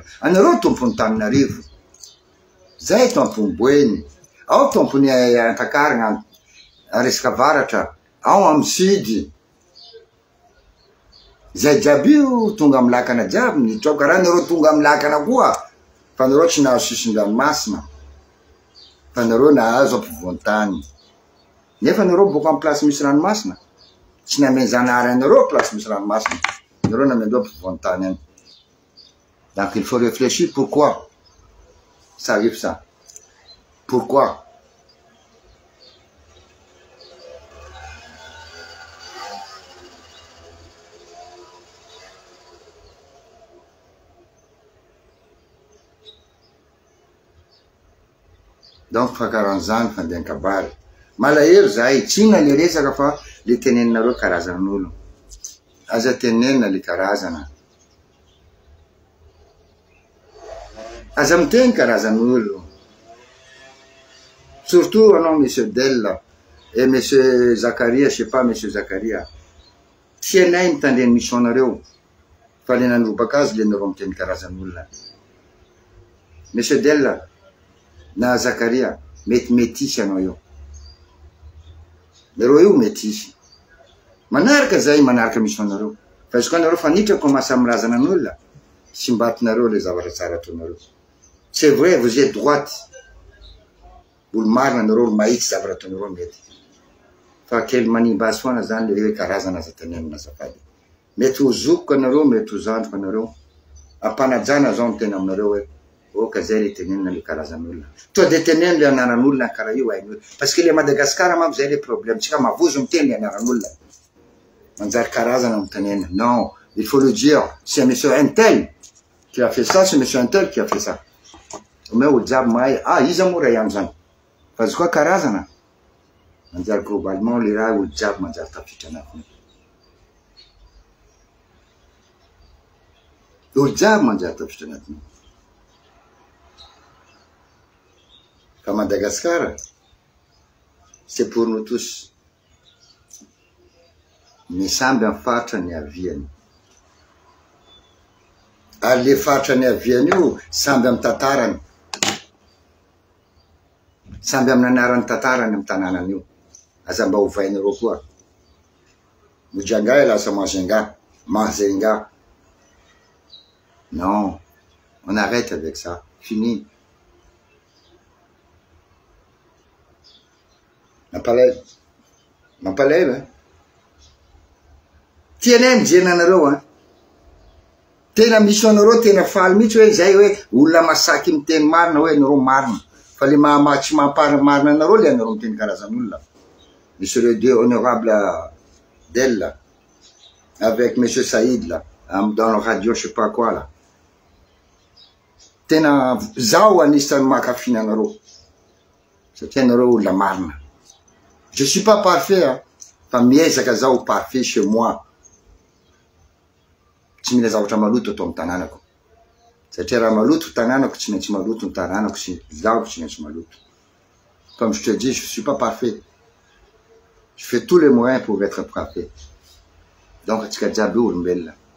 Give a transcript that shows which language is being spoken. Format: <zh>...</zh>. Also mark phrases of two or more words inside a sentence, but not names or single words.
<mg>Anareo tompony Tananarivo, zay tompony Boeny, ao tompony Antakarana, resaka avaratra, ao amy Sud, zay jiaby io tonga amy lakana jiaby, nitraoka raha nareo tonga amy lakana koa, fa nareo tsy nahazo sisin-dranomasina, fa nareo nahazo ampovoan-tany. Nefa nareo boka amy place misy ranomasina, tsy nameny zanahary anareo place misy ranomasina, nareo namendreo ampovoan-tany any.</mg> <fr>Donc il faut réfléchir pourquoi ça arrive ça. Pourquoi?</fr> <mg>Donc fa karan'izany fandehan-kabary. Malahelo zahay, tsy inona le resaka fa le teneninareo karazan'olo. Aza tenenina le karazana. Aza miteny karazan'olo.</mg> <fr>Surtout anao monsieur Della et monsieur Zakaria, je sais pas monsieur Zakaria.</fr> <mg>Tianay mitandreny mission-nareo. Fa le nanorobaka azy le nareo miteny karazan'olona. Monsieur Della na Zakaria, mety métis anao io. Nareo io métis. Manaraka zay, manaraka mission-nareo. Fa izy koa nareo fanitrako mahasamilazana an'olona, tsy mbatinareo le zavatra tsara ataonareo.</mg> <fr>C'est vrai, vous êtes droite.</fr> <mg>Olo marina nareo, olo mahitsy zavatra ataonareo mety. Fa kely manimba azy foana zany le hoe karazana aza tenenina azafady. Mety ho zokoka anareo, mety ho zandroka anareo. Ampanajana zao ny tena aminareo hoe oka zay le tenenina le karazan'olona. To de tenenina le anaran'olona karaha io hain'olona.</mg> <fr>Parce que le Madagasikara</fr> <mg>manko zay</mg> <fr>le problème.</fr> <mg>Tsika mavozo miteny le anaran'olona. Manjary karazana mitenenina.</mg> <fr>Non, il faut le dire. C'est monsieur Intel qui a fait ça, c'est monsieur Intel qui a fait ça.</fr> <mg>Mais olo jiaby mahay, ah iza moa raha ihany zany. Fa izy koa karazana. Manjary globalement le raha olo jiaby manjary tafiditra anatiny. Olo jiaby manjary tafiditra anatiny. Fa Madagasikara,</mg> <fr>c'est pour nous tous.</fr> <mg>Ny samby amy faritra ny aviany. Ary le faritra ny aviany io, samby amy tantarany. Samby amy nanarany tantarany amy tanànany io. Aza mba hovainareo koa. Mojanga lasa Mazenga.</mg> <fr>Non, on arrête avec ça. Fini.</fr> <mg>Mampalahelo, hein? Tianay mijery anareo, hein? Tena mission-nareo tena faly mihitsy hoe zay hoe olona masaky miteny marina hoe nareo marina. Fa le tsy mampamarina anareo le anareo miteny karazan'olona.</mg> <fr>Monsieur le deux honorable Della avec monsieur Saïd là, dans la radio je sais pas quoi là.</fr> <mg>Tena zao anisan'ny mankafy anareo. Satria anareo olona marina.</mg> <fr>Je suis pas parfait, hein.</fr> <mg>Fa miezaka zao</mg> <fr>parfait chez moi.</fr> <mg>Tsy mila zavatra maloto atao amy tanànako. Satria raha maloto tanànako tsy maintsy maloto ny tanànako sy zaho tsy maintsy maloto.</mg> <fr>Comme je te dis, je suis pas parfait. Je fais tous les moyens pour être parfait.</fr> <mg>Donc atsika jiaby olombelona.</mg>